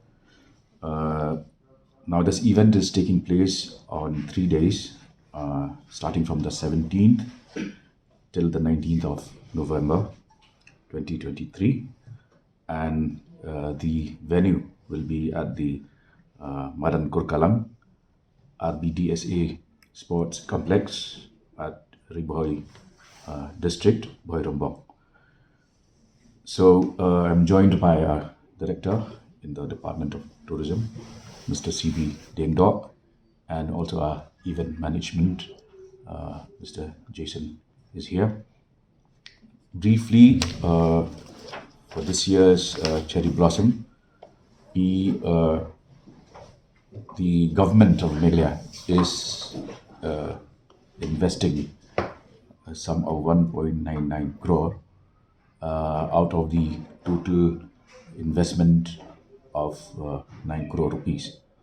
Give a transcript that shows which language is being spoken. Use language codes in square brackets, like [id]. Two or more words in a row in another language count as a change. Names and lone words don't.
[en] Now this event is taking place on 3 days, starting from the 17th till the 19th of November 2023, and the venue will be at the Madan Kurkalang RBDSA Sports Complex at Ribhoi district, Boirumbong. So I'm joined by our director in the Department of Tourism, Mr. C.B. Dengdok, and also our event management, Mr. Jason is here. Briefly, for this year's Cherry Blossom, the government of Meghalaya is investing a sum of 1.99 crore out of the total investment of 9 crore rupees.